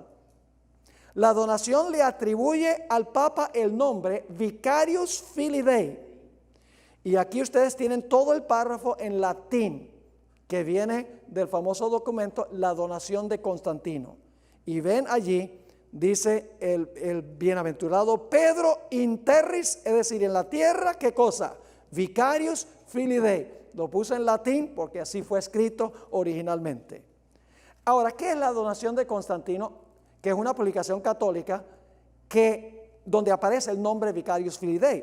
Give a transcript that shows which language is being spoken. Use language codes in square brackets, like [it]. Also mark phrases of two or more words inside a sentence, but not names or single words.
[es] La donación le atribuye al Papa el nombre [la] Vicarius Filii Dei. [es] Y aquí ustedes tienen todo el párrafo en latín que viene del famoso documento La donación de Constantino. Y ven allí, dice el bienaventurado Pedro [la] in terris, [es] es decir, en la tierra, ¿qué cosa? [la] Vicarius Filii Dei. [es] Lo puse en latín porque así fue escrito originalmente. Ahora, ¿qué es la donación de Constantino? Que es una publicación católica donde aparece el nombre [la] Vicarius Filii Dei.